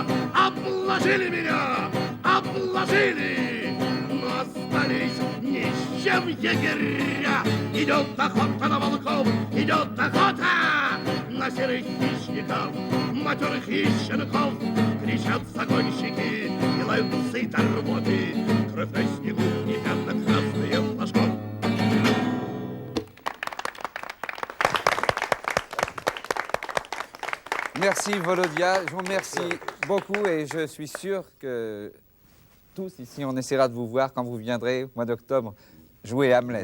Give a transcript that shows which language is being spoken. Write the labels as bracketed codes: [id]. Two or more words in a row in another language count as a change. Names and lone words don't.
[ru] Обложили меня, обложили, но остались ни с чем егеря. Идет охота на волков, идет охота на серых хищников, матерых и щенков. Кричат загонщики и лают до работы, кровь на снегу и пятна красные флажков. [fr] Merci Volodia, je vous remercie beaucoup et je suis sûr que tous ici, on essaiera de vous voir quand vous viendrez au mois d'octobre jouer Hamlet.